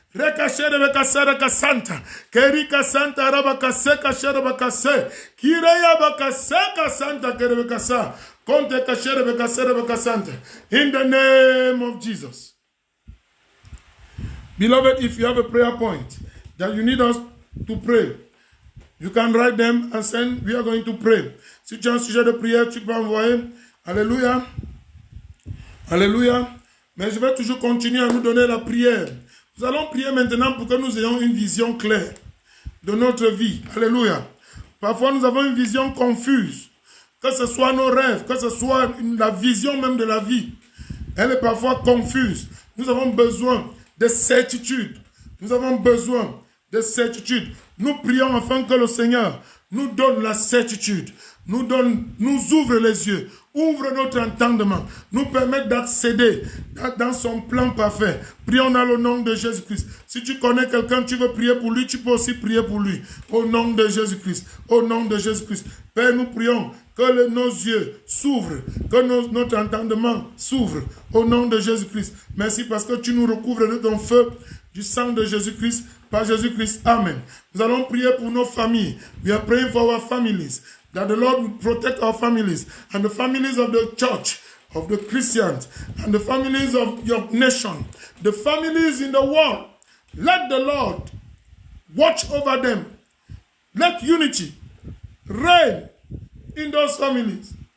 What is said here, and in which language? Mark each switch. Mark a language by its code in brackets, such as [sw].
[en] Reka sherebeka saraka santa, kerika santa rabaka seka sherebeka se, kireya baka seka santa kerebeka sa, konte ka sherebeka serebeka santa. In the name of Jesus. Beloved, if you have a prayer point that you need us to pray, you can write them and send. We are going to pray. [fr] Si tu as un sujet de prière, tu peux envoyer. Alléluia. Alléluia. Mais je vais toujours continuer à nous donner la prière. Nous allons prier maintenant pour que nous ayons une vision claire de notre vie. Alléluia. Parfois, nous avons une vision confuse. Que ce soit nos rêves, que ce soit la vision même de la vie. Elle est parfois confuse. Nous avons besoin de certitude. Nous avons besoin de certitude. Nous prions afin que le Seigneur nous donne la certitude, nous ouvre les yeux, ouvre notre entendement, nous permette d'accéder dans son plan parfait. Prions dans le nom de Jésus-Christ. Si tu connais quelqu'un, tu veux prier pour lui, tu peux aussi prier pour lui. Au nom de Jésus-Christ. Au nom de Jésus-Christ. Père, nous prions que nos yeux s'ouvrent, que notre entendement s'ouvre au nom de Jésus-Christ. Merci parce que tu nous recouvres de ton feu, du sang de Jésus-Christ, par Jésus-Christ. Amen. Nous allons prier pour nos familles. [en] We are praying for our families, that the Lord will protect our families and the families of the church, of the Christians, and the families of your nation, the families in the world. Let the Lord watch over them. Let unity reign in those families.